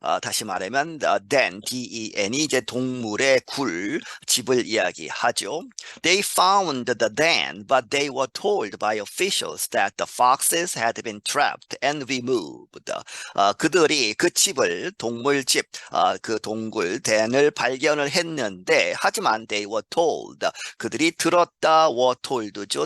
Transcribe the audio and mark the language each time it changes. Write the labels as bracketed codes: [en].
[ko] 다시 말하면 den이 이제 동물의 집을 이야기하죠. [en] They found the den, but they were told by officials that the foxes had been trapped and removed. [ko] 그들이 그 집을 동물집, 그 동굴 덴을 발견을 했는데, 하지만 [en] they were told, [ko] 그들이 들었다, [en] were told [ko] 죠.